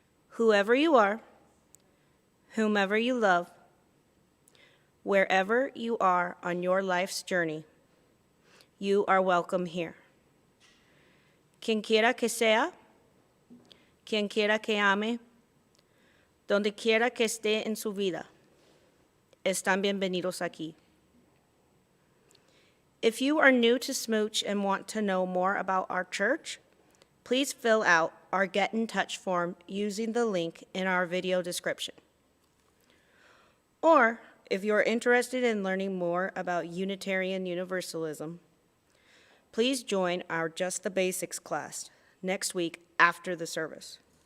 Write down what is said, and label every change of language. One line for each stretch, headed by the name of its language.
English: Whoever you are, whomever you love, wherever you are on your life's journey, you are welcome here.
Spanish: Quien quiera que sea, quien quiera que ame, donde quiera que esté en su vida, están bienvenidos aquí.
English: If you are new to SMUUCh and want to know more about our church, please fill out our Get in Touch form using the link in our video description. Or, if you are interested in learning more about Unitarian Universalism, please join our Just the Basics class next week after the service.